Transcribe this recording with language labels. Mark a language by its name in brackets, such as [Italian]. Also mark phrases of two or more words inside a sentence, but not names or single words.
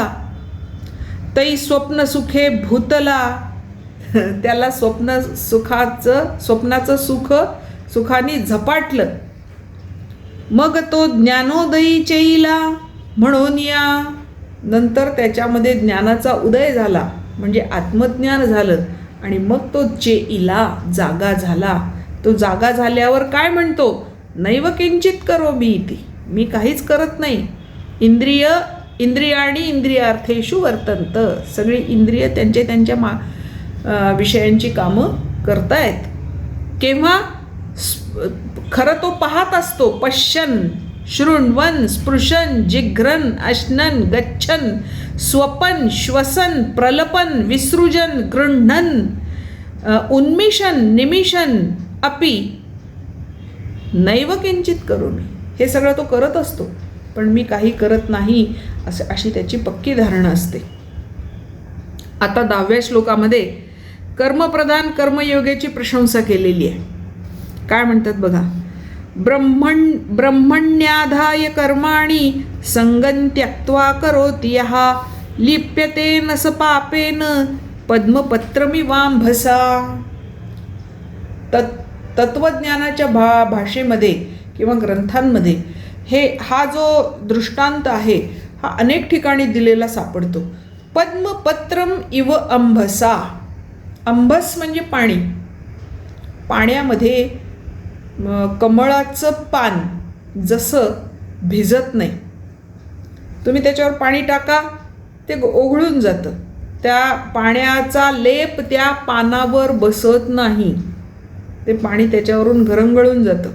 [Marathi] तै स्वप्न सुखे भूतला, त्याला स्वप्नाचं सुखाने झपाटलं. मग तो ज्ञानोदयी चेईला, म्हणून या नंतर त्याच्यामध्ये ज्ञानाचा उदय झाला, म्हणजे आत्मज्ञान झालं. आणि मग तो चेईला, जागा झाला. तो जागा झाल्यावर काय म्हणतो, [Sanskrit] नैव किंचित करोमि इति, [Marathi] मी काहीच करत नाही. [Sanskrit] इंद्रियाणी इंद्रियार्थेषु वर्तन्त, [Marathi] सगळी इंद्रिय त्यांच्या विषयांची कामं करतायत. केव्हा खरं तो पाहत असतो, [Sanskrit] पश्यन शृण्वन स्पृशन जिघ्रन अश्नन गच्छन स्वपन श्वसन प्रलपन विसृजन गृह्णन उन्मिशन निमिशन अपि नैव किंचित करोमि. [Marathi] हे सगळं तो करत असतो, पण मी काही करत नाही अशी त्याची पक्की धारणा असते. आता 10व्या श्लोकामध्ये कर्मप्रधान कर्मयोगाची प्रशंसा केलेली आहे. काय म्हणतात बघा. [Sanskrit] ब्रह्मण्याधाय कर्माणि संगं त्यक्त्वा करोति यः लिप्यते न स पापेन पद्मपत्रमिवांभसा. [Marathi] तत्वज्ञानाच्या भाषेमध्ये किंवा ग्रंथांमध्ये हा जो दृष्टांत आहे हा अनेक ठिकाणी दिलेला सापडतो. [Sanskrit] पद्मपत्रम इव अंभसा. [Marathi] अंभस म्हणजे पाणी. पाण्यामध्ये कमळाचं पान जसं भिजत नाही, तुम्ही त्याच्यावर पाणी टाका ते ओघळून जातं, त्या पाण्याचा लेप त्या पानावर बसत नाही, ते पाणी त्याच्यावरून घरंगळून जातं.